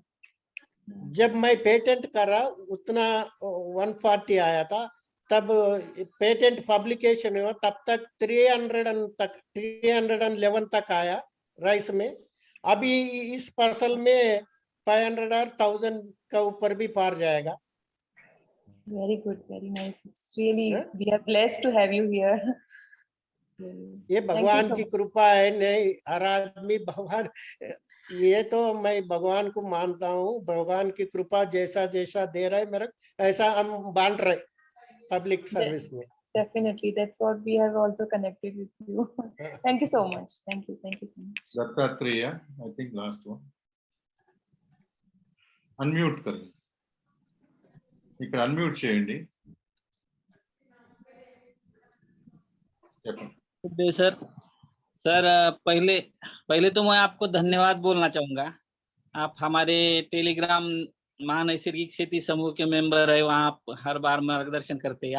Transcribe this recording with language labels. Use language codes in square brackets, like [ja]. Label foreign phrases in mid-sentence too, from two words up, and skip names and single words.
[hi] जब मैं पेटेंट करा उतना 140 आया था, तब [en] patent publication [hi] हुआ तब तक 311 तक आया राइस में। अभी इस फसल में 500 और 1000 का ऊपर भी पार जाएगा। [en] Very good, very nice, it's really we are blessed to have you here. [hi] ये भगवान की कृपा है। नहीं, हर आदमी भगवान, ये तो मैं भगवान को मानता हूँ, भगवान की कृपा जैसा जैसा दे रहा है मेरे, ऐसा हम बांट रहे [en] public service [hi] में। [en] Definitely, that's what we have also connected with you. Thank you so much. Thank you so much. Dattatreya, I think last one. [hi] Unmute कर ली। [te] ఇక్కడ unmute చేయండి। [hi] सर पहले तो मैं आपको धन्यवाद बोलना चाहूंगा। आप हमारे टेलीग्राम महानैसर्गिक खेती समूह के मेंबर है, वहाँ आप हर बार मार्गदर्शन करते हैं।